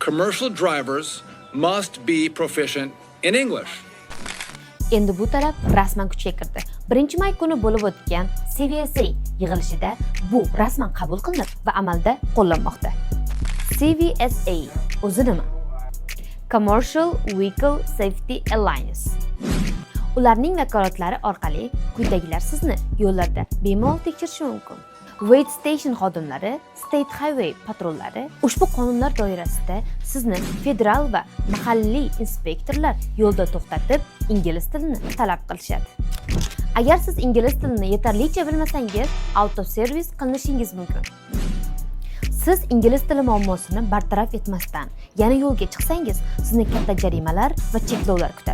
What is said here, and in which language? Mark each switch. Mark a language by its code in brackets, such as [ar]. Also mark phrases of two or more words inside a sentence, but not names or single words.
[en] commercial drivers must be proficient in English. [uz] Endi bu talab rasman kuchga kirdi. 1-may kuni bo'lib o'tgan CVSA yig'ilishida bu rasman qabul qilinib va amalda qo'llanmoqda. CVSA o'zi nima? [en] Commercial Vehicle Safety Alliance. [uz] Ularning vakolatlari orqali quyidagilar sizni yo'llarda bemalol tekshirishi mumkin. Wait station xodimlari, State Highway patrullari ushbu qonunlar doirasida sizni federal va mahalliy inspektorlar yo'lda to'xtatib, ingliz tilini talab qilishadi. Agar siz ingliz tilini yetarlicha bilmasangiz, auto servis qilinishingiz mumkin. Siz ingliz tili muammosini bartaraf etmasdan yana yo'lga chiqsangiz, sizni katta jarimalar va cheklovlar kutadi.